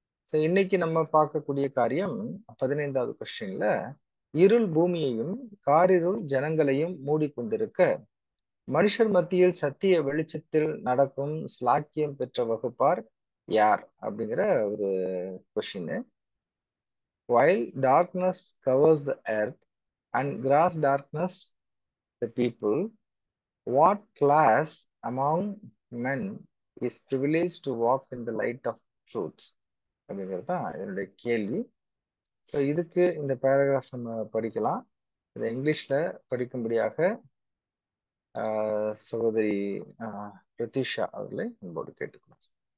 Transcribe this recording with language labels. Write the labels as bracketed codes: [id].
[ta] So இன்னைக்கு நம்ம பார்க்கக்கூடிய காரியம் 15வது கொஸ்டின்ல, இருள் பூமியையும் காரிருள் ஜனங்களையும் மூடிக்கொண்டிருக்க மனுஷர் மத்தியில் சத்திய வெளிச்சத்தில் நடக்கும் ஸ்லாக்கியம் பெற்ற வகுப்பார் யார் அப்படிங்கிற ஒரு question. [en] While darkness covers the earth and gross darkness the people, what class among men is privileged to walk in the light of truth? [ta] அப்படிங்கிறது தான் என்னுடைய கேள்வி. ஸோ இதுக்கு இந்த பேராகிராஃப் நம்ம படிக்கலாம். இதை இங்கிலீஷ்ல படிக்கும்படியாக சகோதரி பிரதிஷா அவர்களை அன்போடு கேட்டுக்கொள்கிறேன்.